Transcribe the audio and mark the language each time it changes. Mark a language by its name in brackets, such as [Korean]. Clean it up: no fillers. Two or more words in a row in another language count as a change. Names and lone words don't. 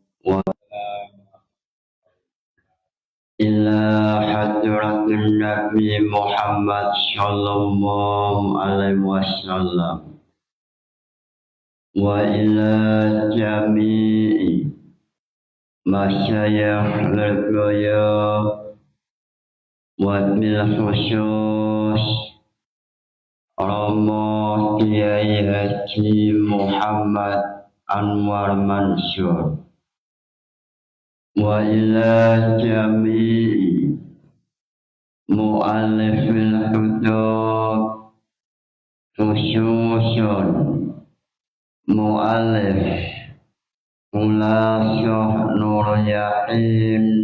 [Arabic] وإلى حضرة النبي محمد صلى الله عليه وسلم وإلى جميع مشايخ الغاية وبالخصوص Romo Kiai Haji Muhammad Anwar Mansur وإلى جميع مؤلف الكتب خصوصا مؤلف Khulasyah Nur Yakin